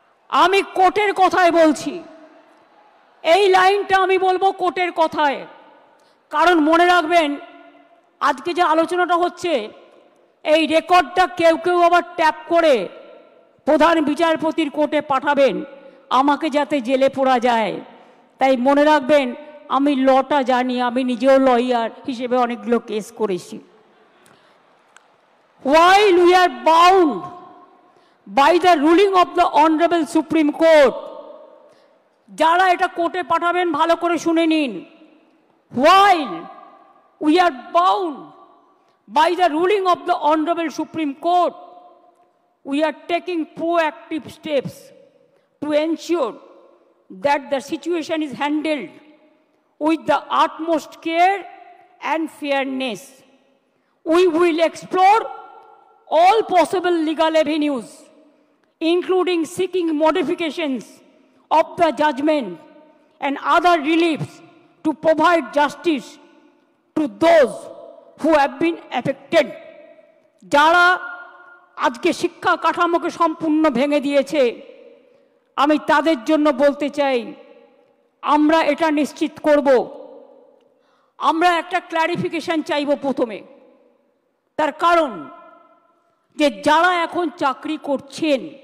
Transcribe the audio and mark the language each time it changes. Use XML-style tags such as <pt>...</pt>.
<bn>আমি কোর্টের কথায় বলছি, এই লাইনটা আমি বলবো কোর্টের কথায়, কারণ মনে রাখবেন আজকে যে আলোচনাটা হচ্ছে, এই রেকর্ডটা কেউ কেউ আবার ট্যাপ করে প্রধান বিচারপতির কোর্টে পাঠাবেন, আমাকে যাতে জেলে পড়া যায়। তাই মনে রাখবেন, আমি লটা জানি, আমি নিজেও লয়ার হিসেবে অনেকগুলো কেস করেছি।</bn> <en>While we are bound by the ruling of the Honorable Supreme Court, যারা এটা কোর্টে পাঠাবেন ভালো করে শুনে নিন। While we are bound by the ruling of the Honorable Supreme Court, we are taking proactive steps to ensure that the situation is handled with the utmost care and fairness. We will explore all possible legal avenues, including seeking modifications of the judgment and other reliefs to provide justice to those who have been affected.</en> <bn>যারা আজকে শিক্ষা কাঠামোকে সম্পূর্ণ ভেঙে দিয়েছে, আমি তাদের জন্য বলতে চাই, আমরা এটা নিশ্চিত করব, আমরা একটা ক্ল্যারিফিকেশন চাইব প্রথমে। তার কারণ যে যারা এখন চাকরি করছেন</bn>